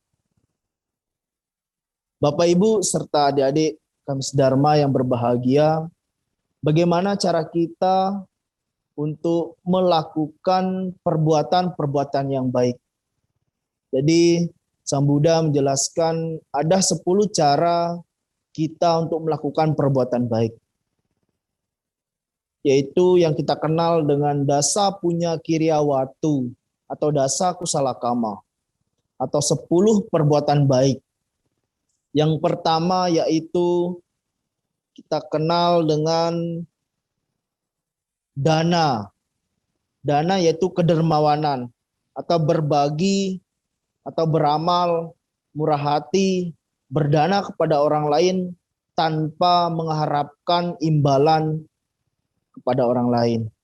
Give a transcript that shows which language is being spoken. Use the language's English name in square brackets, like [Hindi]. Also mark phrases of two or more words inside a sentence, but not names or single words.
[Indonesian] Bapak, Ibu, serta adik-adik kami sedharma yang berbahagia, bagaimana cara kita untuk melakukan perbuatan-perbuatan yang baik? Jadi Sang Buddha menjelaskan ada 10 cara kita untuk melakukan perbuatan baik. Yaitu yang kita kenal dengan [Pali] dasa punya kiryawatu [Indonesian] atau [Pali] dasa kusala kama [Indonesian] atau 10 perbuatan baik. Yang pertama yaitu kita kenal dengan dana. Dana yaitu kedermawanan atau berbagi atau beramal, murah hati, berdana kepada orang lain tanpa mengharapkan imbalan kepada orang lain.